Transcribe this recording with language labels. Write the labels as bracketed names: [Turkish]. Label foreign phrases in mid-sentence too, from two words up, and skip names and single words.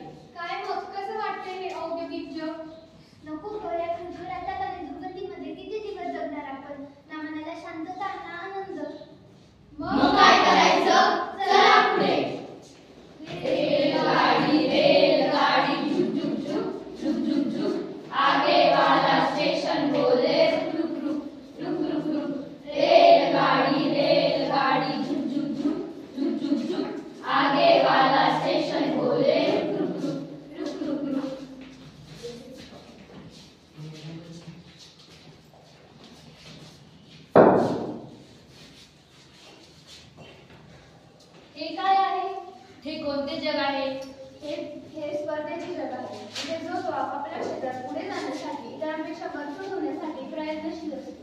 [Marathi] काय मग कसं वाटते हे औद्योगिक जग? नको ग, या खडखडाटात आणि दुर्गंधीमध्ये किती दिवस जगणार आपण? ना मनाला शांतता ना आनंद. मग काय करायचं? चला पुढे. [Hindi] रेलगाडी रेलगाडी झुक झुक झुक झुक झुक झुक, आगे वाला स्टेशन बोले रुक रुक रुक रुक रुक रुक. रेलगाडी रेलगाडी झुक झुक झुक झुक झुक झुक, आगे वाला स्टेशन बोले रुक रुक रुक रुक रुक रुक. [Marathi] हे काय आहे? हे कोणते जग आहे? हे स्पर्धेचे जग आहे. म्हणजे जो तो आपापल्या क्षेत्रात पुढे जाण्यासाठी इतरांपेक्षा मजबूत होण्यासाठी प्रयत्नशील असतो.